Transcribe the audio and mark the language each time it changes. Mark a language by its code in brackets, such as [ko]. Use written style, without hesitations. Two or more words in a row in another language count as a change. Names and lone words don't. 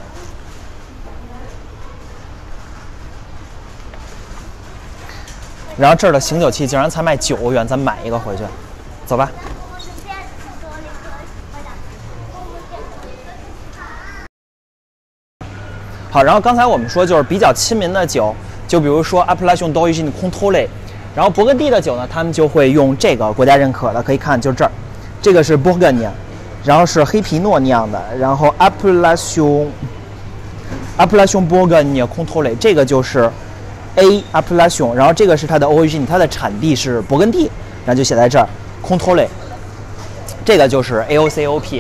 [zh] 然后这儿的醒酒器竟然才卖9欧元，咱买一个回去，走吧。好，然后刚才我们说就是比较亲民的酒，就比如说 [fr] Appellation d'origine contrôlée， [zh] 然后勃艮第的酒呢，他们就会用这个国家认可的，可以看就这儿，这个是 Bourgogne。然后是黑皮诺酿的，然后 [fr] Appellation Bourgogne Contrôlée [zh] 这个就是 A Appellation，然后这个是它的 origin， 它的产地是勃艮第，然后就写在这儿 Contrôlée， 这个就是 AOC-AOP。